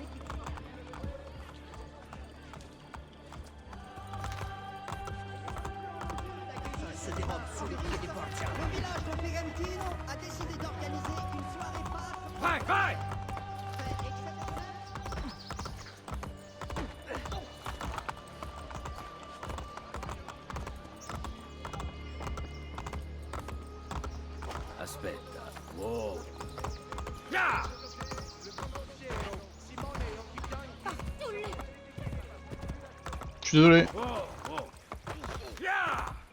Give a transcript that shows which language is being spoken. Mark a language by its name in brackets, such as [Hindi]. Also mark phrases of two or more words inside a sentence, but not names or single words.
[French] Se dérobe sous les pieds des Borgia. Le village de Pegantino a décidé d'organiser une soirée Pâques [Italian] Vai, vai! Aspetta. Wow. Ya! [French] Je suis désolé. Wow, wow. Ya!